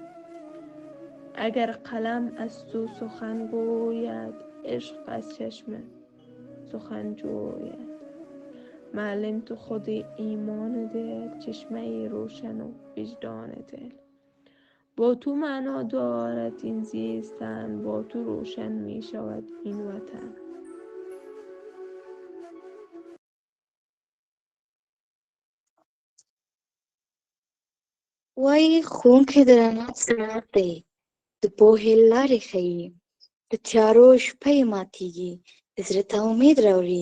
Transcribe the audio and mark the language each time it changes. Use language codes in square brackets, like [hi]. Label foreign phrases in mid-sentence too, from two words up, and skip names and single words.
[fa] اگر قلم از تو سخن گوید، عشق از چشم سخن جوید. معلم تو خود ایمان دل، چشمه روشن و وجدان دل. با تو معنا دارد این زیستن، با تو روشن می شود این وطن. [ps] وای ښوونکی د رڼا څراغ دی، د پوهې لارې ښیي. د تیارو شپه یې ماتیږي، زړه ته امید راوړي.